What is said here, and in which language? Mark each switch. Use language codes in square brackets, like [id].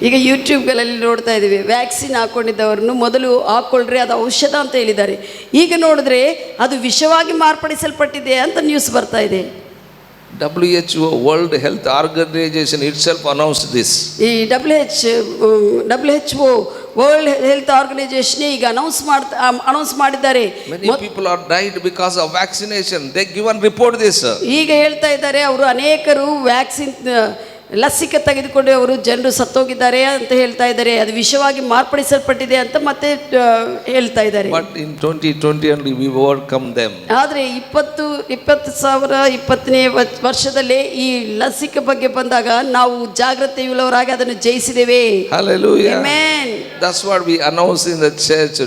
[kn] ಈಗ ಯೂಟ್ಯೂಬ್ಗಳಲ್ಲಿ ನೋಡ್ತಾ ಇದ್ದೀವಿ, ವ್ಯಾಕ್ಸಿನ್ ಹಾಕೊಂಡಿದ್ದವರನ್ನು ಮೊದಲು ಹಾಕೊಳ್ರಿ, ಅದು ಔಷಧ ಅಂತ ಹೇಳಿದ್ದಾರೆ. ಈಗ ನೋಡಿದ್ರೆ ಅದು ವಿಷವಾಗಿ ಮಾರ್ಪಡಿಸಲ್ಪಟ್ಟಿದೆ ಅಂತ ನ್ಯೂಸ್ ಬರ್ತಾ ಇದೆ. [en] WHO, World Health Organization itself announced this. [kn] ಈ WHO ವರ್ಲ್ಡ್ ಹೆಲ್ತ್ ಆರ್ಗನೈಸೇಷನ್ ಈಗ ಅನೌನ್ಸ್ ಮಾಡಿದ್ದಾರೆ. [en] Many people are died because of vaccination. They given report this. [kn] ಈಗ ಹೇಳ್ತಾ ಇದ್ದಾರೆ, ಅವರು ಅನೇಕರು ವ್ಯಾಕ್ಸಿನ್ ಲಸಿಕೆ ತೆಗೆದುಕೊಂಡು ಅವರು ಜನರು ಸತ್ತೋಗಿದ್ದಾರೆ ಅಂತ ಹೇಳ್ತಾ ಇದ್ದಾರೆ. ಅದು ವಿಷವಾಗಿ ಮಾರ್ಪಡಿಸಲ್ಪಟ್ಟಿದೆ ಅಂತ ಮತ್ತೆ ಹೇಳ್ತಾ ಇದ್ದಾರೆ. [en] But in 2020 only we overcome them. [kn] ಆದರೆ 2020ನೇ ವರ್ಷದಲ್ಲಿ ಈ ಲಸಿಕೆ ಬಗ್ಗೆ ಬಂದಾಗ ನಾವು ಜಾಗೃತೆಯುಳ್ಳವರಾಗಿ ಅದನ್ನು ಜಯಿಸಿದ್ದೇವೆ. [en] Hallelujah. Amen. That's what we announce in the church.